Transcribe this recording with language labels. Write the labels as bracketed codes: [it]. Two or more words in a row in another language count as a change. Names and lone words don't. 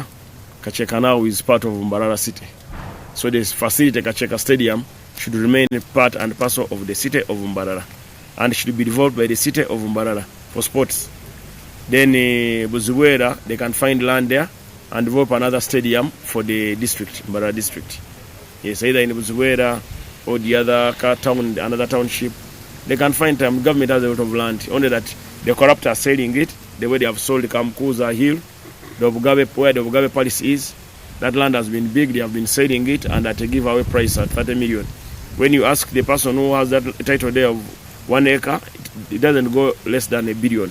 [en] Kacheka now is part of Mbarara city. So this facility, Kacheka Stadium, should remain part and parcel of the city of Mbarara and should be developed by the city of Mbarara for sports. Then Buzuwera, they can find land there and develop another stadium for the district, Mbarara district. Yes, either in Buzuwera or the other town, another township. They can find time. Government has a lot of land. Only that the corrupt are selling it. The way they have sold the Kamkuza Hill, where the Mugabe Palace is, that land has been big. They have been selling it and at a giveaway price at 30 million. When you ask the person who has that title there of 1 acre, it doesn't go less than $1 billion.